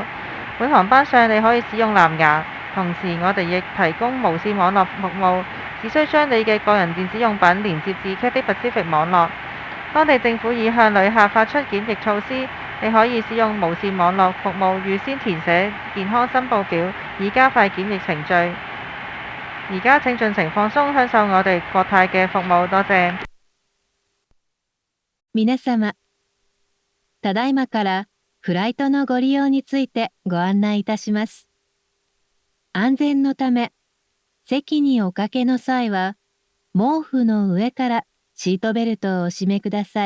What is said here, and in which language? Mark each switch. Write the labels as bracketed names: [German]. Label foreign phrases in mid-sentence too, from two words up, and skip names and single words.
[Cantonese] 本航班上你可以使用藍牙，同時我哋亦提供無線網絡服務，只需將你嘅個人電子用品連接至 Cathay Pacific 網絡。當地政府已向旅客發出檢疫措施。你可以使用無線網絡服務預先填寫健康申報表，以加快檢疫程序。而家請盡情放鬆，享受我哋國泰嘅服務。多謝。 [Japanese] 皆様、ただいまからフライトのご利用についてご案内いたします。安全のため、席におかけの際は、毛布の上からシートベルトをお締めください。